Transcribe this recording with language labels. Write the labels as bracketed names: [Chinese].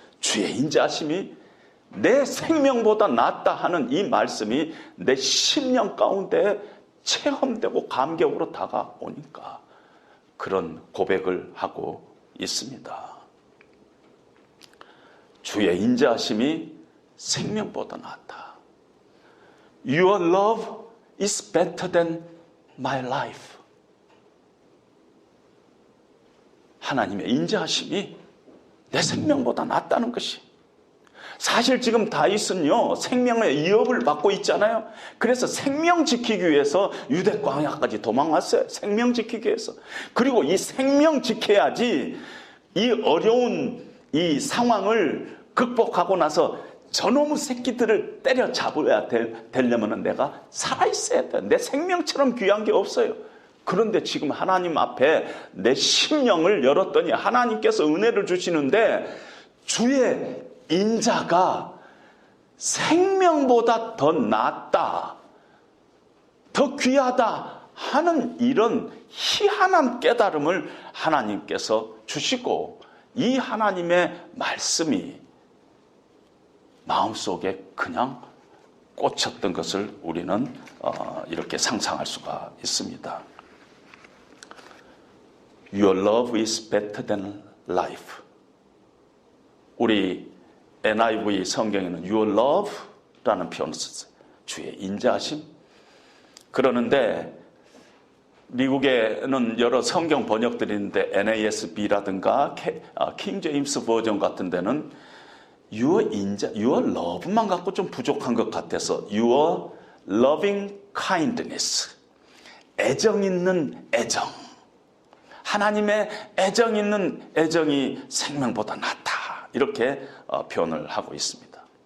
[Korean] 주의 인자하심이 내 생명보다 낫다 하는 이 말씀이 내 심령 가운데 체험되고 감격으로 다가오니까 그런 고백을 하고 있습니다. 주의 인자하심이 생명보다 낫다. [English] Your love is better than my life. [Korean] 하나님의 인자하심이 내 생명보다 낫다는 것이, 사실 지금 다윗은요 생명의 위협을 받고 있잖아요. 그래서 생명 지키기 위해서 유대 광야까지 도망왔어요. 생명 지키기 위해서. 그리고 이 생명 지켜야지 이 어려운 이 상황을 극복하고 나서 저놈의 새끼들을 때려잡아야 되려면 내가 살아있어야 돼. 내 생명처럼 귀한 게 없어요. 그런데 지금 하나님 앞에 내 심령을 열었더니 하나님께서 은혜를 주시는데, 주의 인자가 생명보다 더 낫다, 더 귀하다 하는 이런 희한한 깨달음을 하나님께서 주시고, 이 하나님의 말씀이 마음속에 그냥 꽂혔던 것을 우리는 이렇게 상상할 수가 있습니다. [English] Your love is better than life. [Korean] 우리 NIV 성경에는 Your love라는 표현을 썼어요. 주의 인자하심. 그러는데 미국에는 여러 성경 번역들이 있는데 NASB라든가 킹 제임스 버전 같은 데는 Your love만 갖고 좀 부족한 것 같아서 Your loving kindness, 애정 있는 애정, 하나님의 애정 있는 애정이 생명보다 낫다, 이렇게 표현을 하고 있습니다.